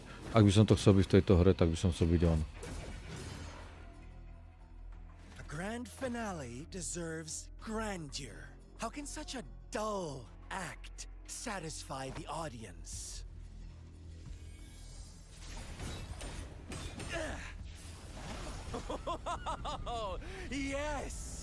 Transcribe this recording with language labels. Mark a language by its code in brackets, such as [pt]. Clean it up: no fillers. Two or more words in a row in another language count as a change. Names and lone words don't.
[sk] Ak by som to chcel byť v tejto hre, tak by som chcel byť on. [en] A grand finale deserves grandeur. How can such a dull act satisfy the audience? Yes!